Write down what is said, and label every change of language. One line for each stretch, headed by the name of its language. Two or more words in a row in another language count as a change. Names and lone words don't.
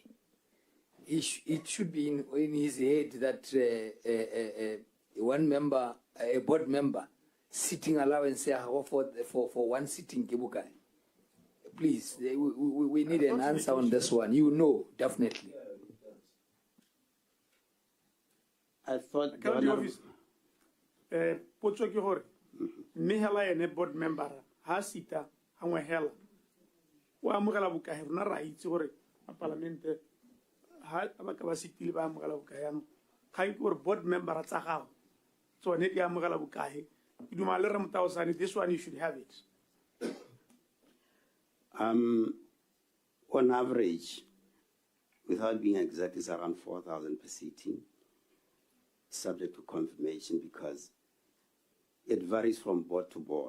English: It should be in his head that one member, a board member, sitting allowance for one sitting Kibukai. Please, we need an answer on this one. You know, definitely. I thought County office,
Tswana: potso ke gore mme hela ene
English: board member
Tswana: ha sita hangwe hela o amogela bokae rona ra itse gore parliament ha ba ka ba sitile ba amogela bokae yana ga itse gore
English: board member
Tswana: tsa gago tsone di amogela bokae ke duma le re motaosane
English: this one you should have it. On average, without being exact, it's around 4,000 per sitting, subject to confirmation because it varies from board to board.